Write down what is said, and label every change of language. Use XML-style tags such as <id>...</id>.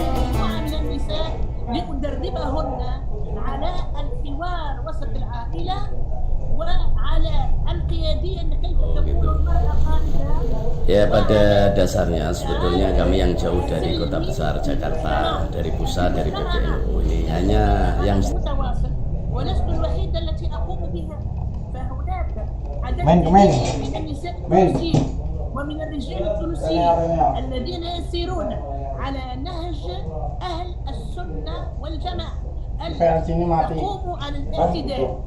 <ar>مجموعة من النساء لأدربهن على الحوار وسط العائلة وعلى القيادية كيف تكون المرأة قائدة.</ar> <id>Ya, pada dasarnya sebetulnya kami yang jauh dari kota besar Jakarta, dari pusat, dari PBNU ini hanya yang</id> <ar>ولست الوحيدة التي أقوم بها، فهناك عدد من النساء التونسيين ومن الرجال التونسيين الذين يسيرون على نهج أهل السنة والجماعة التي تقوم على الاعتدال.</ar>